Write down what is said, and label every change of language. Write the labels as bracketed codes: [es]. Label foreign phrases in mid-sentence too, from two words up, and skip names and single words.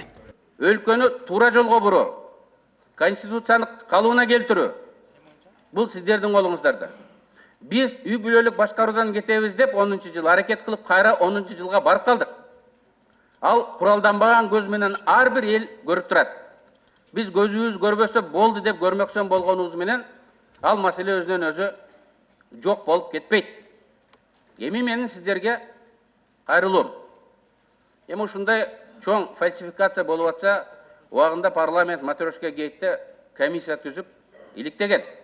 [ky] Өлкөнү туура жолго буруу, конституцияны калыбына келтирүү. Бул сиздердин колуңуздарда. Биз үй бүлөлүк башкаруудан кетебиз деп 10 жыл аракет кылып, кайра 10 жылга барып калдык. Ал куралданбаган көз менен ар бир эл көрүп турат. Биз көзүбүз көрбөсө болду деп көрмөксөн болгонубуз менен ал маселе өзүнөн өзү жок болуп кетпейт. Эми менин сиздерге кайрылуум. Эми ушундай чоң фальсификация болуп атса, убагында парламент матрешка гейтте комиссия түзүп иликтеген.